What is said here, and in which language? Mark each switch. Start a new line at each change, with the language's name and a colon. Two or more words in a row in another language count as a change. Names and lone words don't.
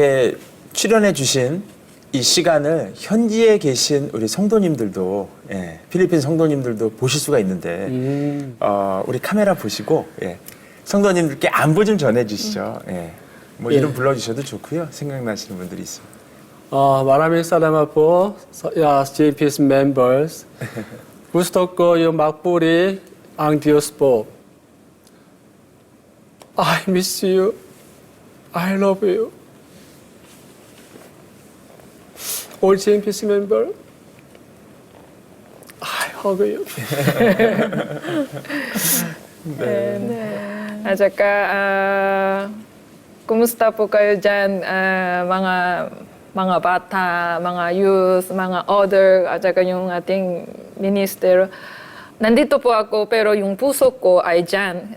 Korean: 이렇게 출연해 주신 이 시간을 현지에 계신 우리 성도님들도 예, 필리핀 성도님들도 보실 수가 있는데 우리 카메라 보시고 예, 성도님들께 안부 좀 전해주시죠. 예. 뭐 이름 불러주셔도 좋고요. 생각나시는 분들이 있습니다.
Filipino: Maraming salamat po sa JPS members. Gusto ko yung magpuri ang Diyos po.
English: I miss you. I love you. All JPS member, I hug you.
Filipino: At saka, kumusta po kayo dyan, mga bata, mga youth, mga other, at saka yung ating minister. Nandito po ako, pero yung puso ko ay dyan.